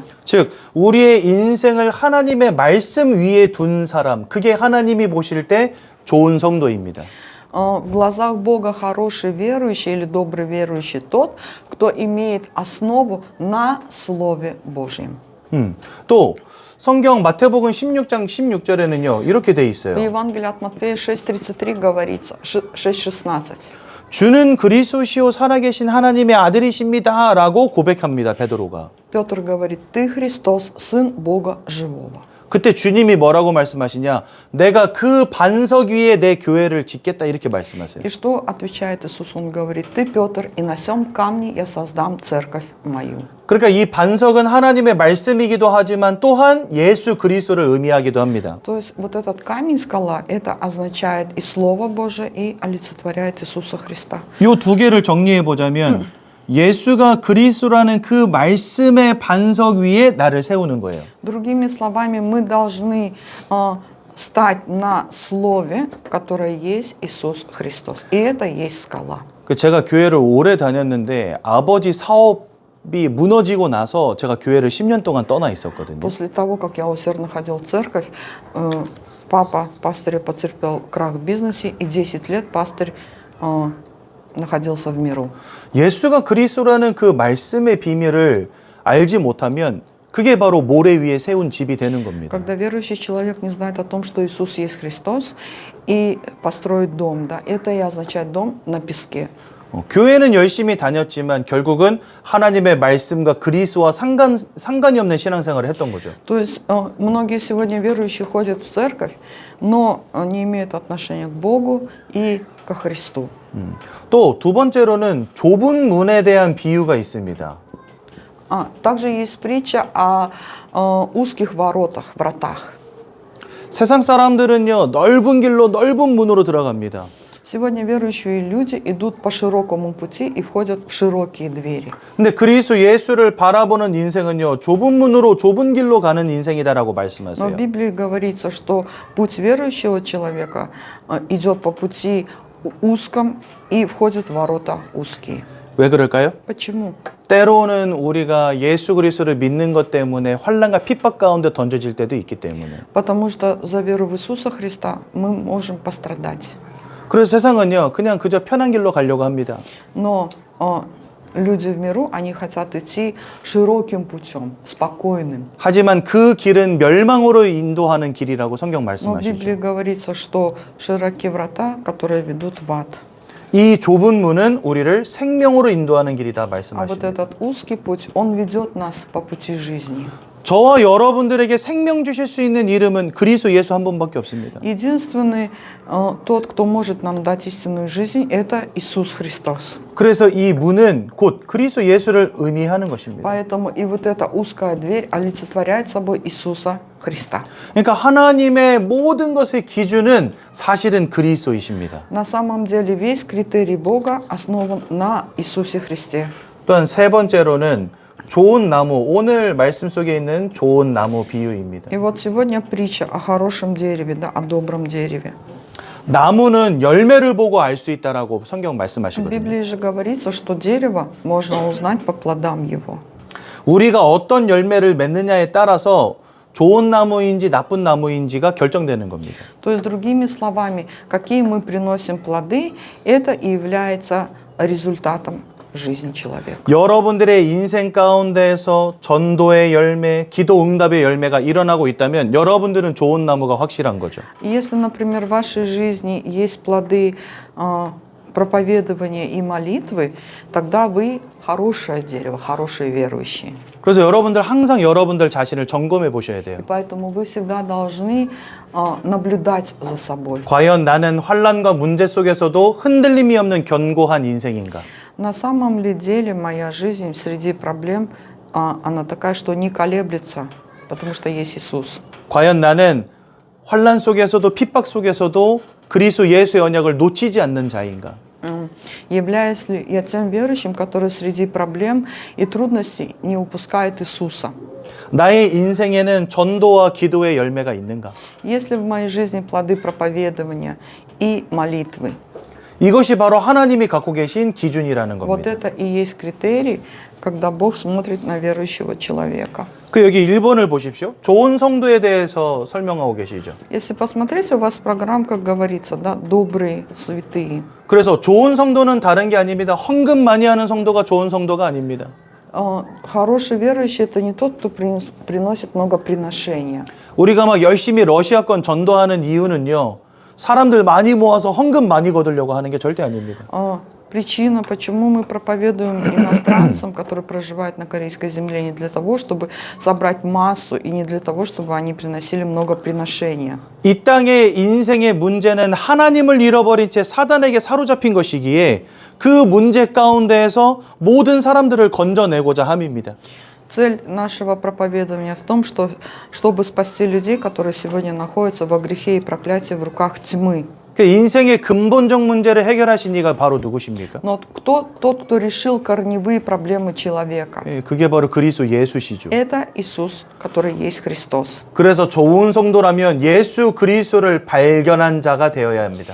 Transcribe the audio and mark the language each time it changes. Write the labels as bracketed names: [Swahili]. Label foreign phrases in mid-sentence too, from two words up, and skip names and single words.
[Korean] 즉 우리의 인생을 하나님의 말씀 위에 둔 사람, 그게 하나님이 보실 때 좋은 성도입니다. [Russian] В глазах Бога хороший верующий или добрый верующий тот, кто имеет основу на Слове Божьем. [Korean] 또 성경 마태복음 16장 16절에는요 이렇게 돼 [Russian] В [Korean] 있어요. [Russian] Евангелии от Матфея 6:33 говорится, 6:16. [Korean] 주는 그리스도시요 살아계신 하나님의 아들이십니다라고 고백합니다. 베드로가. [Russian] Петр говорит, ты Христос, Сын Бога Живого. [Korean] 그때 주님이 뭐라고 말씀하시냐? 내가 그 반석 위에 내 교회를 짓겠다 이렇게 말씀하세요. [Russian] И что отвечает Иисус? Он говорит, ты Петр, и на сем камне я создам церковь мою. [Korean] 그러니까 이 반석은 하나님의 말씀이기도 하지만 또한 예수 그리스도를 의미하기도 합니다. [Russian] То есть вот этот камень, скала, это означает и Слово Божие, и олицетворяет Иисуса Христа. [Korean] 이 두 개를 정리해 보자면 예수가 그리스도라는 그 말씀의 반석 위에 나를 세우는 거예요. [Russian] Другими словами, мы должны стать на слове, которое есть Иисус Христос. И это есть скала. [Korean] 제가 교회를 오래 다녔는데 아버지 사업이 무너지고 나서 제가 교회를 10년 동안 떠나 있었거든요. [Russian] После того, как я усердно ходил в церковь, папа пастырь потерпел крах в бизнесе, и 10 лет пастырь находился в миру. [Korean] 예수가 그리스도라는 그 말씀의 비밀을 알지 못하면 그게 바로 모래 위에 세운 집이 되는 겁니다. [Russian] Когда верующий человек не знает о том, что Иисус есть Христос, и построит дом, да, это и означает дом на песке. [Korean] 교회는 열심히 다녔지만 결국은 하나님의 말씀과 그리스도와 상관이 없는 신앙생활을 했던 거죠. [Russian] То есть многие сегодня верующие ходят в церковь, но не имеют отношения к Богу и ко Христу. [Korean] 또 두 번째로는 좁은 문에 대한 비유가 있습니다. [Russian] Также есть притча о узких воротах, вратах. [Korean] 세상 사람들은요, 넓은 길로 넓은 문으로 들어갑니다. [Russian] Сегодня верующие люди идут по широкому пути и входят в широкие двери. [Korean] 근데 그리스도 예수를 바라보는 인생은요, 좁은 문으로 좁은 길로 가는 인생이다라고 [Russian] Но [Korean] 말씀하세요. [Russian] в Библии говорится, что путь верующего человека идет по пути узком и входит в ворота узкие. [Korean] 왜 그럴까요? [Russian] Почему? [Korean] 때로는 우리가 예수 그리스도를 믿는 것 때문에 환난과 핍박 가운데 던져질 때도 있기 때문에. [Russian] Потому что за веру в Иисуса Христа мы можем пострадать. [Korean] 그래서 세상은요, 그냥 그저 편한 길로 가려고 합니다. [Russian] Но люди в миру, они хотят идти широким путем, спокойным. [Korean] 하지만 그 길은 멸망으로 인도하는 길이라고 성경 [Russian] Но в Библии [Korean] 말씀하시죠. [Russian] говорится, что широкие врата, которые ведут в ад. [Korean] 이 좁은 문은 우리를 생명으로 인도하는 길이다 [Russian] А вот [Korean] 말씀하십니다. [Russian] этот узкий путь, он ведет нас по пути жизни. [Korean] 저와 여러분들에게 생명 주실 수 있는 이름은 그리스도 예수 한 분밖에 없습니다. [Russian] Единственный тот, кто может нам дать истинную жизнь, это Иисус Христос. [Korean] 그래서 이 문은 곧 그리스도 예수를 의미하는 것입니다. [Russian] Поэтому и вот эта узкая дверь олицетворяет собой Иисуса Христа. [Korean] 그러니까 하나님의 모든 것의 기준은 사실은 그리스도이십니다. [Russian] На самом деле весь критерий Бога основан на Иисусе Христе. [Korean] 또한 세 번째로는 좋은 나무, 오늘 말씀 속에 있는 좋은 나무 비유입니다. [Russian] И вот сегодня притча о хорошем дереве, да, о добром дереве. [Korean] 나무는 열매를 보고 알 수 있다라고 성경 [Russian] В [Korean] 말씀하시거든요. [Russian] Библии же говорится, что дерево можно узнать по плодам его. [Korean] 우리가 어떤 열매를 맺느냐에 따라서 좋은 나무인지 나쁜 나무인지가 결정되는 겁니다. [Russian] То есть, другими словами, какие мы приносим плоды, это и является результатом жизни человека. [Korean] 여러분들의 인생 가운데에서 전도의 열매, 기도 응답의 열매가 일어나고 있다면 여러분들은 좋은 나무가 확실한 거죠. [Russian] И если, например, в вашей жизни есть плоды проповедования и молитвы, тогда вы хорошее дерево, хорошие верующие. [Korean] 그래서 여러분들 항상 여러분들 자신을 점검해 보셔야 돼요. [Russian] И поэтому вы всегда должны наблюдать за собой. [Korean] 과연 나는 환난과 문제 속에서도 흔들림이 없는 견고한 인생인가? [Russian] На самом ли деле моя жизнь среди проблем, она такая, что не колеблется, потому что есть Иисус. [Korean] 과연 나는 환난 속에서도 핍박 속에서도 그리스도 예수의 언약을 놓치지 않는 자인가? [Russian] Являюсь ли я тем верующим, который среди проблем и трудностей не упускает Иисуса? [Korean] 나의 인생에는 전도와 기도의 열매가 있는가? [Russian] Есть ли в моей жизни плоды проповедования и молитвы? [Korean] 이것이 바로 하나님이 갖고 계신 기준이라는 [Russian] Вот [Korean] 겁니다. [Russian] это и есть критерий, когда Бог смотрит на верующего человека. [Korean] 그 여기 1번을 보십시오. 좋은 성도에 대해서 설명하고 계시죠. [Russian] Если посмотреть, у вас программка говорится, да, добрые, святые. [Korean] 그래서 좋은 성도는 다른 게 아닙니다. 헌금 많이 하는 성도가 좋은 성도가 아닙니다. [Russian] Хороший верующий это не тот, кто приносит много приношения. [Korean] 우리가 막 열심히 러시아권 전도하는 이유는요. 사람들 많이 모아서 헌금 많이 거두려고 하는 게 절대 아닙니다. [Russian] Причина, почему мы проповедуем иностранцам, которые проживают на корейской земле, не для того, чтобы собрать массу и не для того, чтобы они приносили много приношения. [Korean] 이 땅의 인생의 문제는 하나님을 잃어버린 채 사단에게 사로잡힌 것이기에 그 문제 가운데에서 모든 사람들을 건져내고자 함입니다. [Russian] Цель нашего проповедования в том, чтобы спасти людей, которые сегодня находятся во грехе и проклятии в руках тьмы. [Korean] 그 인생의 근본적 문제를 해결하신 이가 바로 누구십니까? [Russian] Но тот, кто решил корневые проблемы человека? [Korean] 예, 그게 바로 그리스도 예수시죠. [Russian] Это Иисус, который есть Христос. [Korean] 그래서 좋은 성도라면 예수 그리스도를 발견한 자가 되어야 합니다.